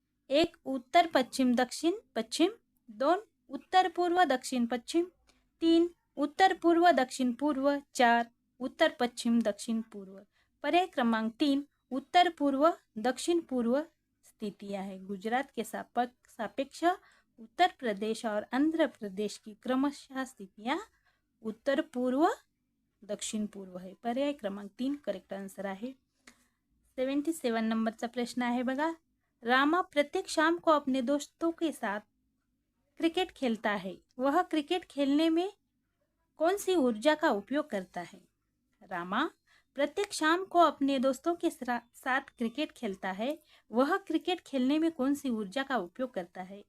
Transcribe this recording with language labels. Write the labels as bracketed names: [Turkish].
[Hindi] 1 उत्तर पश्चिम दक्षिण पश्चिम, 2 उत्तर पूर्व दक्षिण पश्चिम, 3 उत्तर पूर्व दक्षिण पूर्व, 4 उत्तर पश्चिम दक्षिण पूर्व। पर्याय क्रमांक 3 उत्तर पूर्व दक्षिण पूर्व स्थितियां है। गुजरात के सापेक्ष उत्तर प्रदेश और आंध्र प्रदेश की क्रमशः स्थितियां उत्तर पूर्व दक्षिण पूर्व है। [Marathi] पर्याय क्रमांक 3 करेक्ट आंसर आहे। 77 नंबरचा प्रश्न आहे बघा, [Hindi] रामा प्रत्येक शाम को अपने दोस्तों के साथ क्रिकेट खेलता है, वह क्रिकेट खेलने में कौन सी ऊर्जा का उपयोग करता है? रामा प्रत्येक शाम को अपने दोस्तों के साथ क्रिकेट खेलता है, वह क्रिकेट खेलने में कौन सी ऊर्जा का उपयोग करता है?